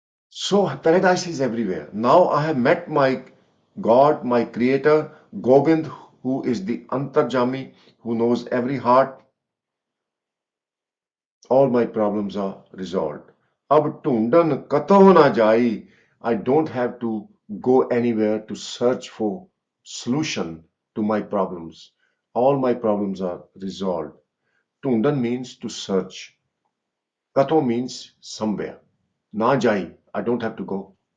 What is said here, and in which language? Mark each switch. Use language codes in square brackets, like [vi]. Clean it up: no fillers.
[en] So paradise is everywhere. Now I have met my God, my creator, Gobind, who is the Antarjami, who knows every heart. All my problems are resolved. [pa] Ab ढूंढन कतहु ना जाई. [en] I don't have to go anywhere to search for solution to my problems. All my problems are resolved. ढूंढन means to search. Kato means somewhere. Na jai, I don't have to go.